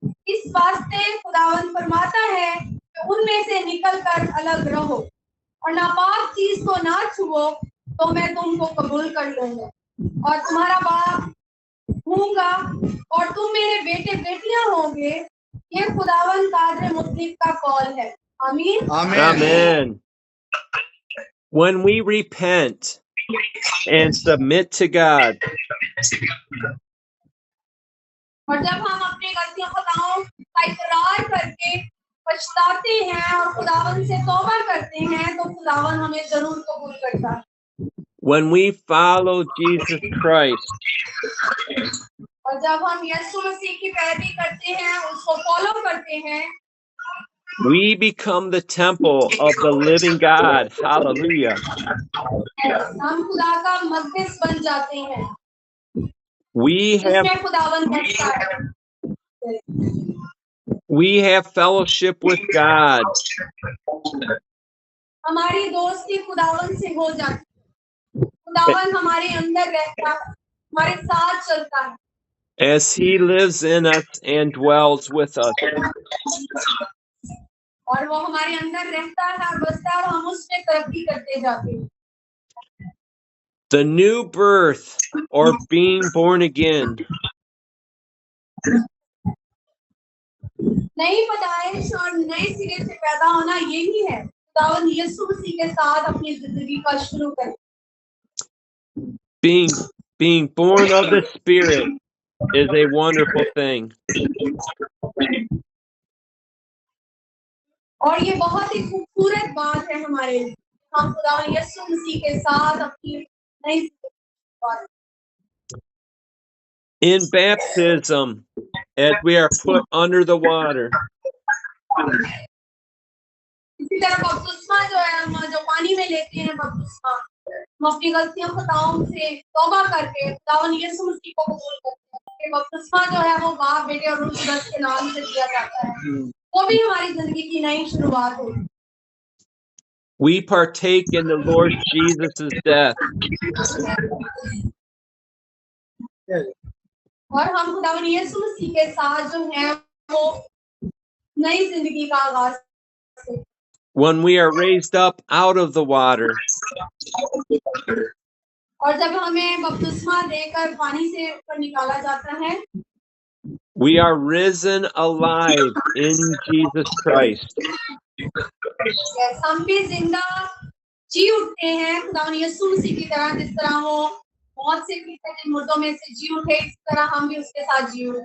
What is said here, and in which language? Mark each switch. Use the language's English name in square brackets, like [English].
[Hindi] इस वास्ते खुदावंद फरमाता है कि उनमें से निकलकर अलग रहो और नापाक चीज को ना छुओ, तो मैं तुमको कबूल कर लूंगा और तुम्हारा बाप होऊंगा और तुम मेरे बेटे बेटियां होंगे। ये खुदावंद कादिर मुतलक का कौल है। आमीन। [English] Amen. When we repent and submit to God, [Hindi] और जब हम अपने गलतियों खताओं का इकरार करके पछताते हैं और खुदावन से तौबा करते हैं, तो खुदावन हमें जरूर कबूल करता है। [English] when we follow Jesus Christ, [Hindi] और जब हम यीशु मसीह की पैरवी करते हैं, उसको फॉलो करते हैं, [English] we become the temple of the living God. Hallelujah. [Hindi] हम खुदा का मक़दस बन जाते हैं। [English] We have [Hindi] इसमें खुदावन बसता है। [English] fellowship with God. [Hindi] हमारी दोस्ती खुदावन से हो जाती है। खुदावन हमारे अंदर रहता है, हमारे साथ चलता है, [English] As He lives in us and dwells with us. [Hindi] और वो हमारे अंदर रहता है, बसता है, और हम उसमें तरक्की करते जाते हैं। [English] The new birth or being born again [Hindi] नई पैदाइश और नए सिरे से पैदा होना यही है। खुदावंद यीशु मसीह के साथ अपनी जिंदगी का शुरू करें। [English] being born of the Spirit is a wonderful thing. [Hindi] और ये बहुत ही खूबसूरत बात है हमारे लिए। हम खुदावंद यीशु मसीह के साथ अपनी नई जिंदगी। [English] In baptism, as we are put under the water, [Hindi] इसी तरह बपतिस्मा जो है, हम जो पानी में लेते हैं बपतिस्मा, हम अपनी गलतियों खताओं से तौबा करके खुदावंद यीशु मसीह को कबूल करते हैं। कि बपतिस्मा जो है वो बाप, बेटे और रूह कुदस के नाम से दिया जाता है। वो भी हमारी जिंदगी की नई शुरुआत होगी। [English] we partake in the Lord Jesus' death. [Hindi] और हम खुदावंद यीशु मसीह के साथ जो है वो नई जिंदगी का आगाज करते हैं। [English] When we are raised up out of the water, [Hindi] और जब हमें बपतिस्मा देकर पानी से ऊपर निकाला जाता है, [English] we are risen alive in Jesus Christ. [Hindi] हम भी जिंदा जी उठते हैं खुदावंद यीशु मसीह की तरह। जिस तरह वो मौत से पीछे मुर्दों में से जी उठे, इस तरह हम भी उसके साथ जी उठे।